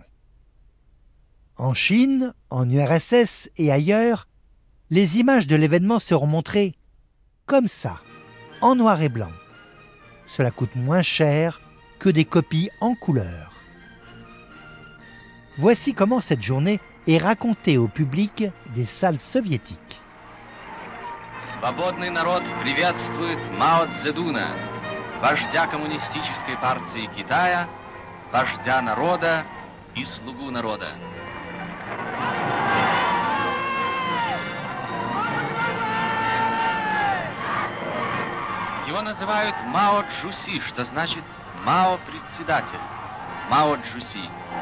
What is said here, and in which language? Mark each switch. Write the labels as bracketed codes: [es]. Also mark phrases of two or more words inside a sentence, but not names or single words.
[fr] En Chine, en URSS et ailleurs, les images de l'événement seront montrées comme ça, en noir et blanc. Cela coûte moins cher que des copies en couleur. Voici comment cette journée est racontée au public des salles soviétiques. [ru] Свободный народ приветствует Мао Цзэдуна, вождя коммунистической партии Китая, вождя народа и слугу народа. Его называют Мао Цзуси, что значит Мао председатель, Мао Цзуси.